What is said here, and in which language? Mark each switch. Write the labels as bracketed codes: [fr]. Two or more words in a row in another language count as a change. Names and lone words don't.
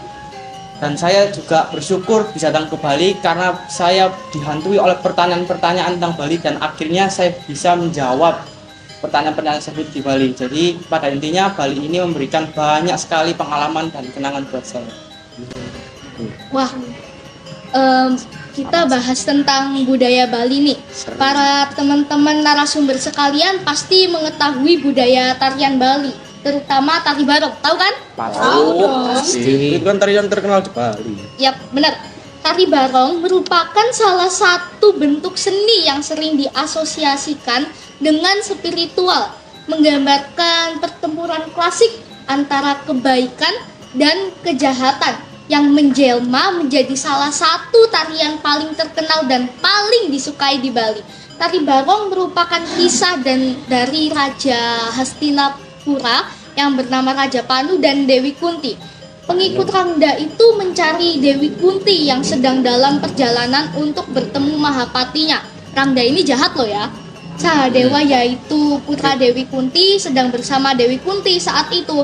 [id] Dan saya juga bersyukur bisa datang ke Bali karena saya dihantui oleh pertanyaan-pertanyaan tentang Bali dan akhirnya saya bisa menjawab pertanyaan-pertanyaan tersebut di Bali. Jadi pada intinya Bali ini memberikan banyak sekali pengalaman dan kenangan buat saya. Wah, kita bahas tentang budaya Bali nih. Para teman-teman narasumber sekalian pasti mengetahui budaya tarian Bali, terutama tari barong. Tahu kan? Tahu dong. Itu kan tarian terkenal di Bali. Yap, benar. Tari barong merupakan salah satu bentuk seni yang sering diasosiasikan dengan spiritual, menggambarkan pertempuran klasik antara kebaikan dan kejahatan yang menjelma menjadi salah satu tarian paling terkenal dan paling disukai di Bali. Tari barong merupakan kisah dari Raja Hastinapura yang bernama Raja Panu dan Dewi Kunti. Pengikut Rangda itu mencari Dewi Kunti yang sedang dalam perjalanan untuk bertemu Mahapatinya. Rangda ini jahat loh ya. Sahadewa yaitu putra Dewi Kunti sedang bersama Dewi Kunti saat itu.